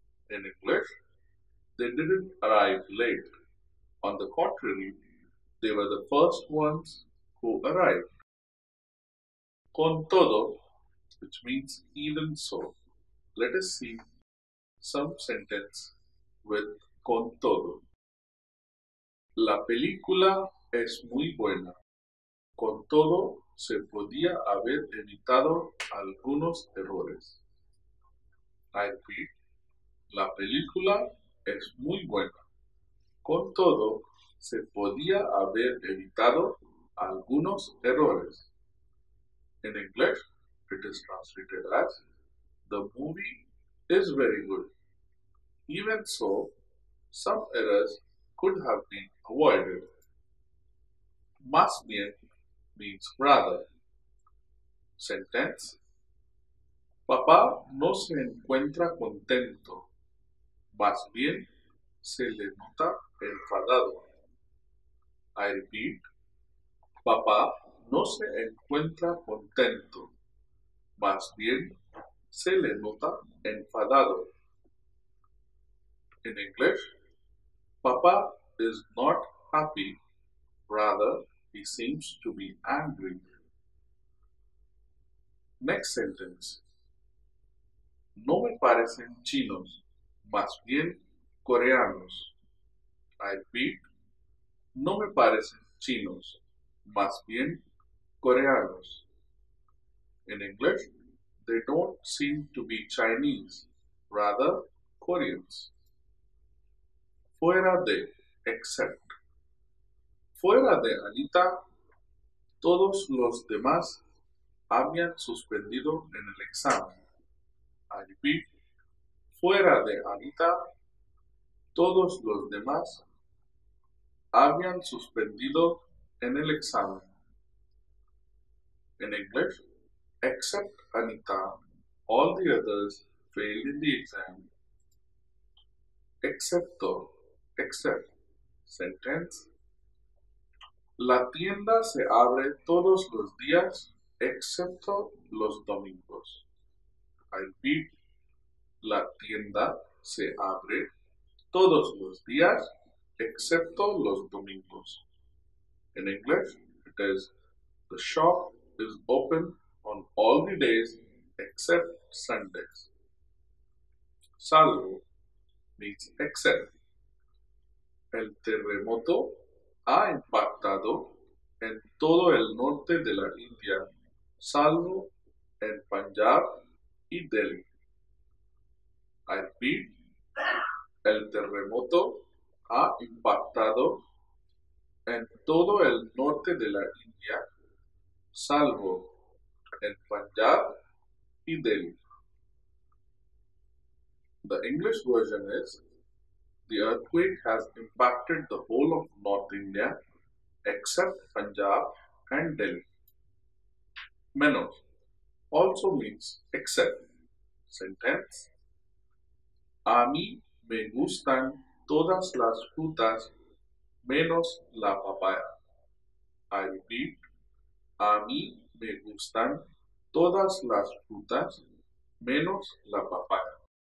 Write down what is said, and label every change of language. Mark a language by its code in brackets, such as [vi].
[en] In English, they didn't arrive late. On the contrary, they were the first ones who arrived. [es] Con todo, [en] which means even so. Let us see some sentence with [es] con todo. La película es muy buena. Con todo, se podía haber evitado algunos errores. [en] I repeat, [es] la película es muy buena. Con todo, se podía haber evitado algunos errores. [en] In English, it is translated as, the movie is very good. Even so, some errors could have been avoided. [es] Más bien [en] means rather. Sentence. [es] Papá no se encuentra contento. Más bien se le nota enfadado. [en] I repeat. [es] Papá no se encuentra contento. Más bien se le nota enfadado. [en] In English, Papa is not happy. Rather, he seems to be angry. Next sentence. [es] No me parecen chinos, más bien coreanos. [en] I repeat, [es] no me parecen chinos, más bien coreanos. [en] In English, they don't seem to be Chinese, rather Koreans. [es] Fuera de, [en] except. [es] Fuera de Anita, todos los demás habían suspendido en el examen. [en] I repeat, [es] fuera de Anita, todos los demás habían suspendido en el examen. [en] In English, except Anita, all the others failed in the exam. Excepto, except. Sentence. [es] La tienda se abre todos los días excepto los domingos. [en] I repeat, [es] la tienda se abre todos los días excepto los domingos. [en] In English, it is, the shop is open on all the days except Sundays. Salvo means except. [es] El terremoto ha impactado en todo el norte de la India, salvo en Punjab y Delhi. [en] I repeat, [es] el terremoto ha impactado en todo el norte de la India, salvo en Punjab y Delhi. [en] The English version is the earthquake has impacted the whole of North India except Punjab and Delhi. Menos also means except. Sentence: [es] a mí me gustan todas las frutas menos la papaya. I repeat, a mí me gustan todas las frutas menos la papaya.